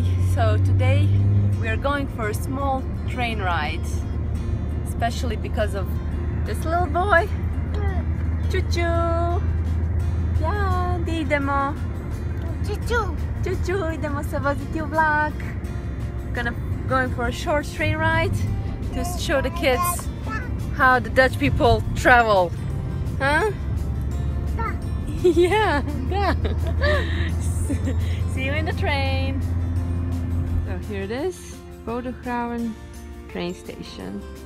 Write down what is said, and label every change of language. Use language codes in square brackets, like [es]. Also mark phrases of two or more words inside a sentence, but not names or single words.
[en] So today we are going for a small train ride, especially because of this little boy. [hr] Čuču! Ja, gdje idemo? Čuču! Čuču, idemo se voziti u vlak. [en] Going for a short train ride to show the kids how the Dutch people travel. Huh? Yeah, yeah. See you in the train. So here it is, Bodegraven train station.